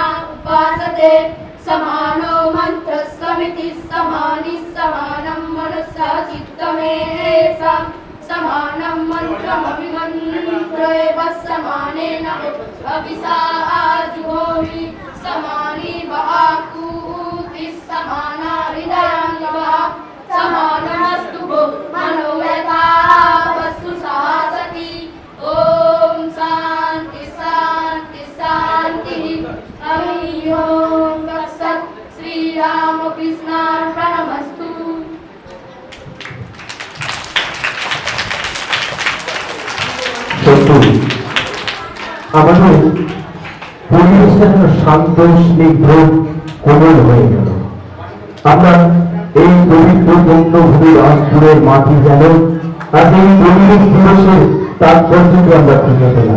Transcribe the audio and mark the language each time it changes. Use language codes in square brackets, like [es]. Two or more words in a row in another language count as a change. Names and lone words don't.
[sa] उपासते समानो मन्त्रस्समिति समानि समानं मनसा चित्तमेषां समानं मन्त्रमभिमन्त्रेव समानेन अभिसा जुहोमि समानि वाक्कूतिः समाना हृदयाङ्गवा समानमस्तु मनो यथा वस्तु सासति। ॐ शान्ति शान्ति शान्तिः हरि ओं तत्सत्। श्रीरामकृष्णार्पणमस्तु। [bn] আমাদের পরিবেশটা যেন শান্ত স্নিগ্ধ কোমল হয়ে গেল। আমরা এই পবিত্র বঙ্গভূমির রংপুরের মাটি যেন আজ এই পরিবেশ দিবসের তাৎপর্যকে আমরা খুঁজে পেলাম।